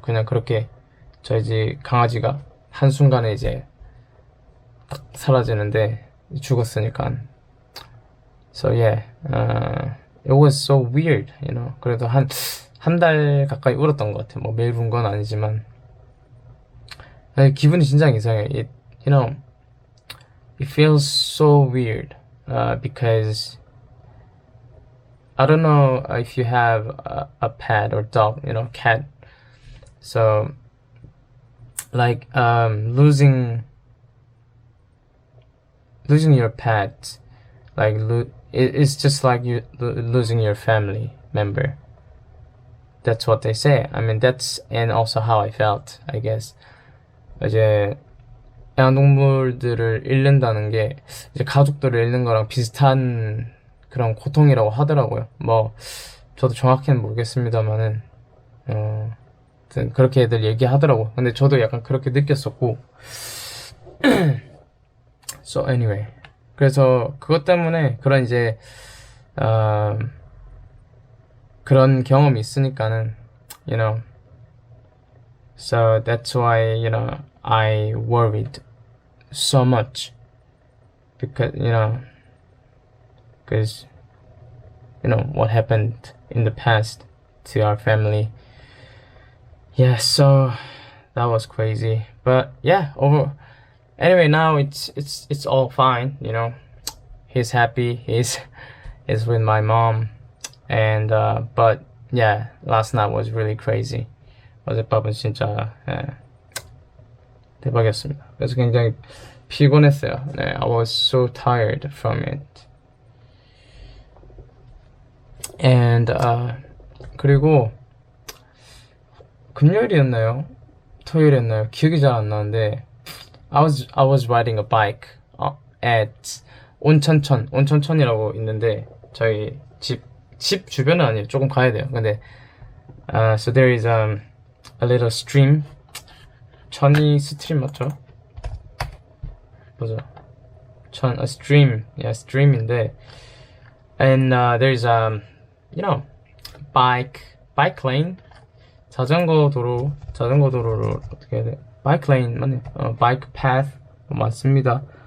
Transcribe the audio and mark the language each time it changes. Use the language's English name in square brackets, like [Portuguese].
[Korean] 그냥 그렇게 저희 집 강아지가 한순간에 이제 딱 사라지는데 죽었으니까. [English] So yeah, it was so weird, [Korean] 그래도 한 달 가까이 울었던 것 같아요. 뭐 매일 운 건 아니지만 기분이 진짜 이상해요. [English] It feels so weird because I don't know if you have a pet or dog, cat. So like losing your pet, like it's just like you losing your family member. That's what they say. I mean, that's and also how I felt, I guess. [Korean] 이제 애완동물들을 잃는다는 게 이제 가족들을 잃는 거랑 비슷한 그런 고통이라고 하더라고요. 뭐 저도 정확히는 모르겠습니다만은 그렇게 애들 얘기하더라고. 근데 저도 약간 그렇게 느꼈었고. [English] So anyway, [Korean] 그래서 그것 때문에 그런 이제 그런 경험이 있으니까는 [English] so that's why I worried so much because what happened in the past to our family. Yeah, so that was crazy. But yeah, anyway, now it's all fine, He's happy. He's with my mom. And but yeah, last night was really crazy. [Korean] 어젯밤은 진짜 대박이었습니다. 그래서 굉장히 피곤했어요. [English] 네, I was so tired from it. [Korean] And 그리고 금요일이었나요? 토요일이었나요? 기억이 잘 안 나는데 [English] I was riding a bike at [Korean] 온천천이라고 있는데 저희 집 주변은 아니에요. 조금 가야 돼요. [English] 근데 so there is a little stream. [Korean] 천이 스트림 맞죠? 뭐죠? a stream. [English] Yeah, stream인데 and there's bike lane. [Korean] 자전거 도로를 어떻게 해야 돼? bike lane 맞네. bike path 맞습니다.